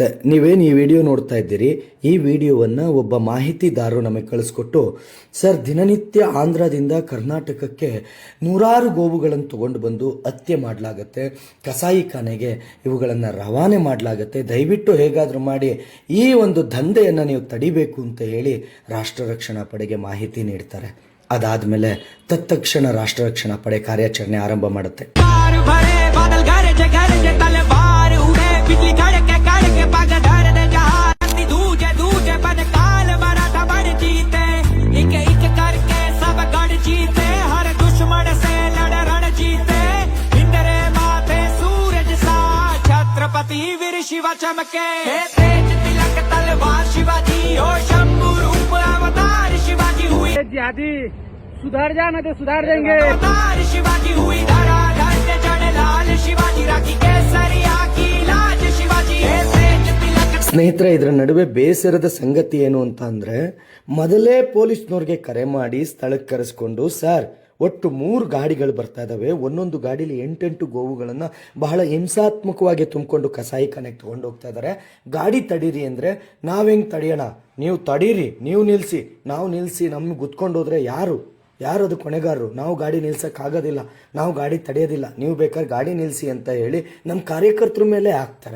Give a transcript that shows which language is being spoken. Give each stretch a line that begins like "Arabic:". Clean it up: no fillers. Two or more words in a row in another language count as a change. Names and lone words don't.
Kannada: ನೀವೇನು ಈ ವಿಡಿಯೋ ನೋಡ್ತಾ ಇದ್ದೀರಿ, ಈ ವಿಡಿಯೋವನ್ನು ಒಬ್ಬ ಮಾಹಿತಿದಾರರು ನಮಗೆ ಕಳಿಸ್ಕೊಟ್ಟು, ಸರ್ ದಿನನಿತ್ಯ ಆಂಧ್ರದಿಂದ ಕರ್ನಾಟಕಕ್ಕೆ ನೂರಾರು ಗೋವುಗಳನ್ನು ತಗೊಂಡು ಬಂದು ಹತ್ಯೆ ಮಾಡಲಾಗತ್ತೆ, ಕಸಾಯಿಖಾನೆಗೆ ಇವುಗಳನ್ನು ರವಾನೆ ಮಾಡಲಾಗತ್ತೆ, ದಯವಿಟ್ಟು ಹೇಗಾದರೂ ಮಾಡಿ ಈ ಒಂದು ದಂಧೆಯನ್ನು ನೀವು ತಡಿಬೇಕು ಅಂತ ಹೇಳಿ ರಾಷ್ಟ್ರ ರಕ್ಷಣಾ ಪಡೆಗೆ ಮಾಹಿತಿ ನೀಡ್ತಾರೆ. ಅದಾದಮೇಲೆ ತತ್ಕ್ಷಣ ರಾಷ್ಟ್ರ ರಕ್ಷಣಾ ಪಡೆ ಕಾರ್ಯಾಚರಣೆ ಆರಂಭ ಮಾಡುತ್ತೆ.
Hindi: बिजली कड़के पग धर दे जहां दूजे दूजे बन काल मराठा बड़ जीते एक एक करके सब गढ़ जीते हर दुश्मन से लड़ रण जीते इंद्रे माथे सूरज सा छत्रपति वीर शिवा चमके तेज तिलक तलवार शिवाजी हो शंभु रूप अवतार शिवाजी हुई आदि सुधार जाना तो सुधार देंगे अवतार शिवाजी हुई धरा धरते चढ़ लाल शिवाजी राखी केसरिया की लाज शिवाजी।
Kannada: ಸ್ನೇಹಿತರೆ, ಇದರ ನಡುವೆ ಬೇಸರದ ಸಂಗತಿ ಏನು ಅಂತ ಅಂದ್ರೆ, ಮೊದಲೇ ಪೊಲೀಸ್ನವ್ರಿಗೆ ಕರೆ ಮಾಡಿ ಸ್ಥಳಕ್ಕೆ ಕರೆಸ್ಕೊಂಡು, ಸರ್ ಒಟ್ಟು 3 ಗಾಡಿಗಳು ಬರ್ತಾ ಇದಾವೆ, ಒಂದೊಂದು ಗಾಡಿಲಿ 8 ಗೋವುಗಳನ್ನು ಬಹಳ ಹಿಂಸಾತ್ಮಕವಾಗಿ ತುಂಬಿಕೊಂಡು ಕಸಾಯಿಖಾನೆಗೆ ತಗೊಂಡು ಹೋಗ್ತಾ ಇದ್ದಾರೆ, ಗಾಡಿ ತಡೀರಿ ಅಂದರೆ ನಾವು ಹೆಂಗೆ ತಡೆಯೋಣ, ನೀವು ತಡೀರಿ, ನೀವು ನಿಲ್ಲಿಸಿ, ನಾವು ನಿಲ್ಲಿಸಿ ನಮ್ಗೆ ಗುತ್ಕೊಂಡು ಹೋದ್ರೆ ಯಾರು ಅದು ಕೊನೆಗಾರರು, ನಾವು ಗಾಡಿ ನಿಲ್ಸೋಕ್ಕಾಗೋದಿಲ್ಲ, ನಾವು ಗಾಡಿ ತಡೆಯೋದಿಲ್ಲ, ನೀವು ಬೇಕಾದ್ರೆ ಗಾಡಿ ನಿಲ್ಲಿಸಿ ಅಂತ ಹೇಳಿ ನಮ್ಮ ಕಾರ್ಯಕರ್ತರ ಮೇಲೆ ಹಾಕ್ತಾರೆ.